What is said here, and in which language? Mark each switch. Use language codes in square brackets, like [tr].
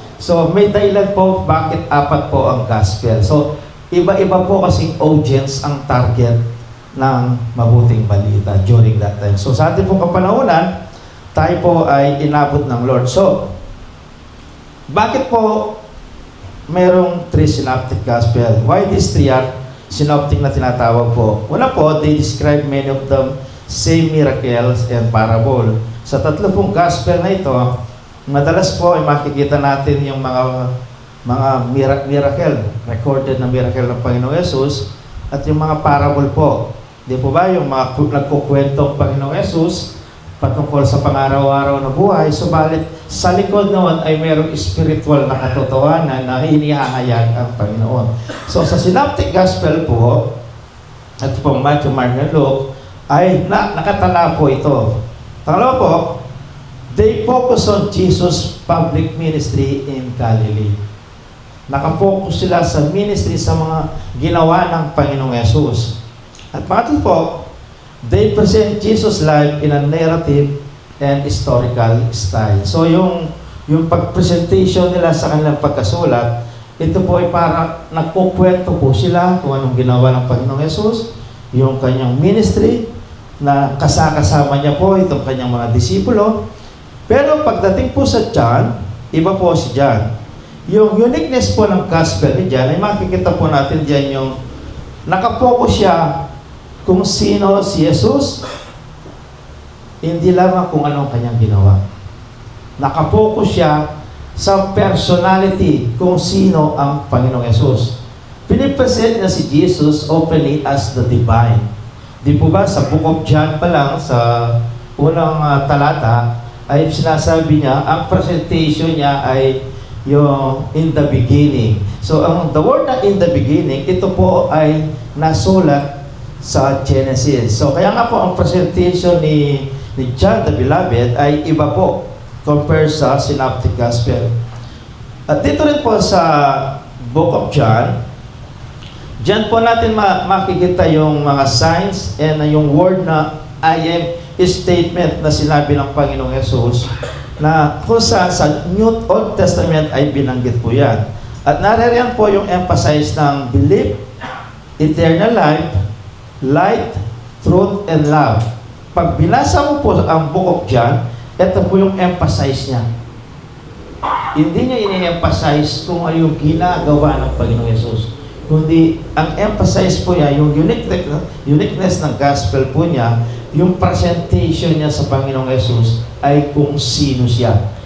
[tl] So may dahilan po bakit apat po ang gospel. So iba-iba po kasing audience ang target ng mabuting balita during that time. So sa ating pong kapanahunan, tayo po ay inabot ng Lord. So, bakit po merong three synoptic gospel? [en] Why these three are synoptic [tl] na tinatawag po? Una po, [en] they describe many of them same miracles and parable. [tl] Sa tatlo pong gospel na ito, madalas po ay makikita natin yung mga miracle, recorded na miracle ng Panginoong Yesus, at yung mga parable po. Di po ba yung mga nagkukwentong Panginoong Yesus patungkol sa pang-araw-araw na buhay, subalit sa likod noon ay mayroong spiritual na katotohanan na inihahayag ang Panginoon. So sa Synoptic Gospel po, at po Matthew, Mark, and Luke, ay nakatala po ito. Pangalawa po, [en] they focus on Jesus' public ministry in Galilee. [tl] Nakafocus sila sa ministry sa mga ginawa ng Panginoong Yesus. At pangatlo po, [en] they present Jesus' life in a narrative and historical style. [tl] So yung pag-presentation nila sa kanilang pagkasulat, ito po ay para nagkukwento po sila kung anong ginawa ng Panginoong Yesus, yung kanyang ministry, na kasama niya po itong kanyang mga disipulo. Pero pagdating po sa John, iba po si John. Yung uniqueness po ng gospel ni John, ay makikita po natin diyan yung nakapokus siya kung sino si Jesus, hindi lamang kung anong kanyang ginawa. Nakapokus siya sa personality kung sino ang Panginoong Yesus. Pinipresent na si Jesus [en] openly as the divine. [tl] Di po ba sa Book of John pa lang, sa unang talata, ay sinasabi niya, ang presentation niya ay yung [en] in the beginning. [tl] So, the word na [en] in the beginning, [tl] ito po ay nasulat sa Genesis. So, kaya nga po ang presentation ni John the Beloved ay iba po. compare sa Synoptic Gospel. At dito rin po sa Book of John, diyan po natin makikita yung mga signs and yung word na I am statement na sinabi ng Panginoong Yesus na kung sa New Old Testament ay binanggit po yan. At naririyan po yung emphasize ng [en] belief, eternal life, light, truth, and love. [tl] Pag binasa mo po ang Book of John, ito po yung emphasize niya. Hindi niya ini-emphasize kung ano yung ginagawa ng Panginoong Yesus. Kundi, ang emphasize po niya, yung uniqueness ng gospel po niya, yung presentation niya sa Panginoong Yesus ay kung sino siya.